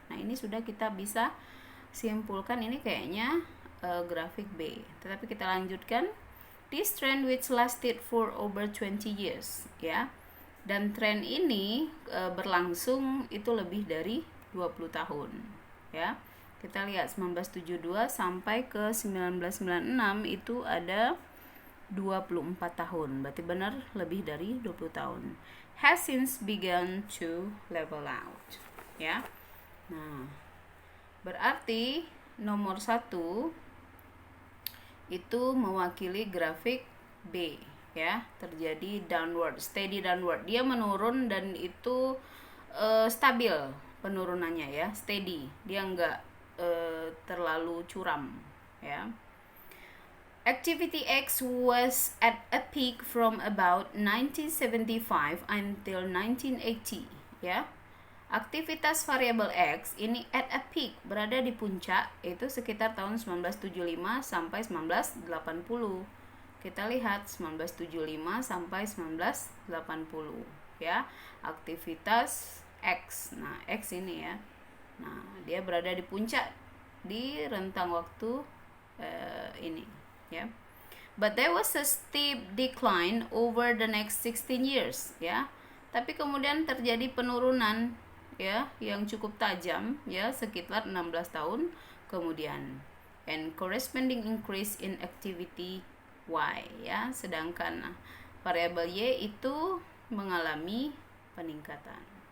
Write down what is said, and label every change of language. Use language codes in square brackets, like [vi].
[id] Nah, ini sudah kita bisa simpulkan ini kayaknya grafik B. Tetapi kita lanjutkan. [en] This trend which lasted for over 20 years, ya. [id] Dan tren ini berlangsung itu lebih dari 20 tahun, ya. Kita lihat 1972 sampai ke 1996 itu ada 24 tahun. Berarti benar lebih dari 20 tahun. [en] Has since begun to level out, ya. [id] Nah, berarti nomor 1 itu mewakili grafik B, ya, terjadi downward, [en] steady downward. [id] Dia menurun dan itu stabil penurunannya, ya, steady. Dia enggak terlalu curam, ya. [en] Activity X was at a peak from about 1975 until 1980, ya. [id] Aktivitas variabel X ini [en] at a peak, [id] berada di puncak, itu sekitar tahun 1975 sampai 1980. Kita lihat 1975 sampai 1980, ya. Aktivitas X. Nah, X ini, ya. Nah, dia berada di puncak di rentang waktu ini, ya. [en] But there was a steep decline over the next 16 years, ya. [id] Tapi kemudian terjadi penurunan, ya, yang cukup tajam, ya, sekitar 16 tahun kemudian. [en] And corresponding increase in activity Y, ya. [id] Sedangkan variabel Y itu mengalami peningkatan.